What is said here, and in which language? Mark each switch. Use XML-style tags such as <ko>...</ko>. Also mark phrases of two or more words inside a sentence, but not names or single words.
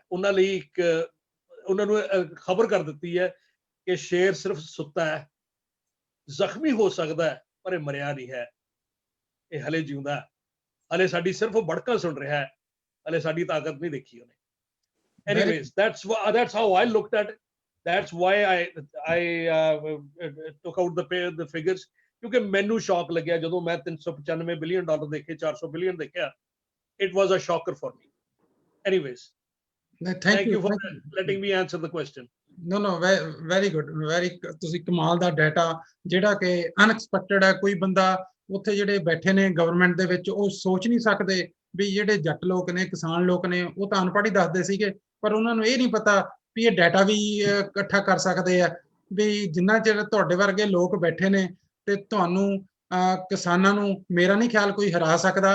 <pa>ਉਹਨਾਂ ਲਈ ਇੱਕ, ਉਹਨਾਂ ਨੂੰ ਖਬਰ ਕਰ ਦਿੱਤੀ ਹੈ ਕਿ ਸ਼ੇਰ ਸਿਰਫ ਸੁੱਤਾ ਹੈ, ਜ਼ਖਮੀ ਹੋ ਸਕਦਾ ਹੈ ਪਰ ਇਹ ਮਰਿਆ ਨਹੀਂ ਹੈ। ਇਹ ਹਲੇ ਜਿਉਂਦਾ ਹੈ, ਹਲੇ ਸਾਡੀ ਸਿਰਫ ਉਹ ਬੜਕਾ ਸੁਣ ਰਿਹਾ ਹੈ, ਹਲੇ ਸਾਡੀ ਤਾਕਤ ਨਹੀਂ ਦੇਖੀ ਉਹਨੇ।</pa> <en>Anyways, that's how I looked at it. That's why I took out the figures,</en> <pa>ਕਿਉਂਕਿ ਮੈਨੂੰ ਸ਼ੌਕ ਲੱਗਿਆ ਜਦੋਂ ਮੈਂ $395 ਬਿਲੀਅਨ ਦੇਖੇ, $400 ਬਿਲੀਅਨ ਦੇਖਿਆ।</pa> <en>It was a shocker for me. Anyways, thank you for letting me answer the question. No, very good,</en> <pa>ਤੁਸੀਂ ਕਮਾਲ ਦਾ ਡਾਟਾ ਜਿਹੜਾ ਕਿ ਅਨਐਕਸਪੈਕਟਡ ਹੈ। ਕੋਈ ਬੰਦਾ ਉੱਥੇ ਜਿਹੜੇ ਬੈਠੇ ਨੇ ਗਵਰਨਮੈਂਟ ਦੇ ਵਿੱਚ ਉਹ ਸੋਚ ਨਹੀਂ ਸਕਦੇ ਵੀ ਜਿਹੜੇ ਜੱਟ ਲੋਕ ਨੇ, ਕਿਸਾਨ ਲੋਕ ਨੇ, ਉਹ ਤਾਂ ਅਨਪੜ੍ਹ ਹੀ ਦੱਸਦੇ ਸੀਗੇ, ਪਰ ਉਹਨਾਂ ਨੂੰ ਇਹ ਨਹੀਂ ਪਤਾ ਵੀ ਇਹ ਡਾਟਾ ਵੀ ਇਕੱਠਾ ਕਰ ਸਕਦੇ ਆ, ਵੀ ਜਿੰਨਾ ਚਿਰ ਤੁਹਾਡੇ ਵਰਗੇ ਲੋਕ ਬੈਠੇ ਨੇ ਤੇ ਤੁਹਾਨੂੰ ਕਿਸਾਨਾਂ ਨੂੰ ਮੇਰਾ ਨਹੀਂ ਖਿਆਲ ਕੋਈ ਹਰਾ ਸਕਦਾ।</pa>